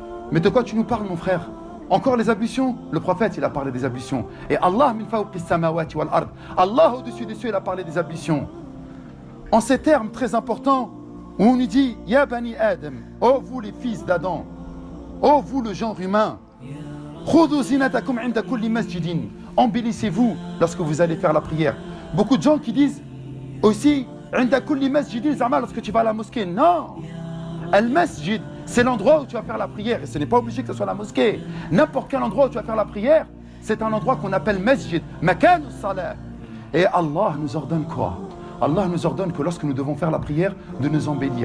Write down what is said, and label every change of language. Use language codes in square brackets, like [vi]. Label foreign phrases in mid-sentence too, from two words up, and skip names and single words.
[fr] Mais de quoi tu nous parles, mon frère? Encore les ablutions? Le prophète, il a parlé des ablutions. [ar] Et Allah, من فوق سماوات والأرض. [fr] Allah, au-dessus des cieux, il a parlé des ablutions. En ces termes très importants, où on nous dit, [ar] يا بني آدم, [fr] ô vous les fils d'Adam, ô vous le genre humain, [ar] خذوا زينتكم عند كل مسجد. [fr] Embellissez-vous lorsque vous allez faire la prière. Beaucoup de gens qui disent aussi, [ar] عند كل مسجد زعما, [fr] lorsque tu vas à la mosquée. Non! Al-masjid, c'est l'endroit où tu vas faire la prière. Et ce n'est pas obligé que ce soit la mosquée. N'importe quel endroit où tu vas faire la prière, c'est un endroit qu'on appelle masjid, [ar] مكان صلاة. [fr] Et Allah nous ordonne quoi? Allah nous ordonne que lorsque nous devons faire la prière, de nous embellir.